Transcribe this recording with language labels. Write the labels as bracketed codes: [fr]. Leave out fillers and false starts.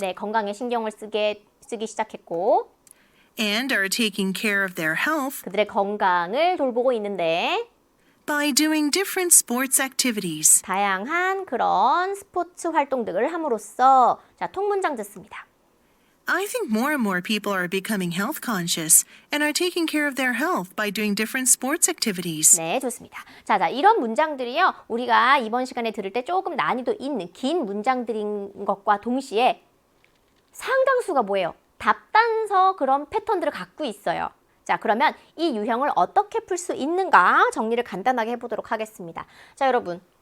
[ko] 네, 건강에 신경을 쓰기 시작했고 [en] and are taking care of their health [ko] 그들의 건강을 돌보고 있는데 [en] by doing different sports activities. [ko] 다양한 그런 스포츠 활동들을 함으로써 자, 통문장 듣습니다. [en] I think more and more people are becoming health conscious and are taking care of their health by doing different sports activities. [ko] 네, 좋습니다. 자, 이런 문장들이요. 우리가 이번 시간에 들을 때 조금 난이도 있는 긴 문장들인 것과 동시에 상당수가 뭐예요? 답단서 그런 패턴들을 갖고 있어요. 자, 그러면 이 유형을 어떻게 풀 수 있는가 정리를 간단하게 해보도록 하겠습니다. 자, 여러분.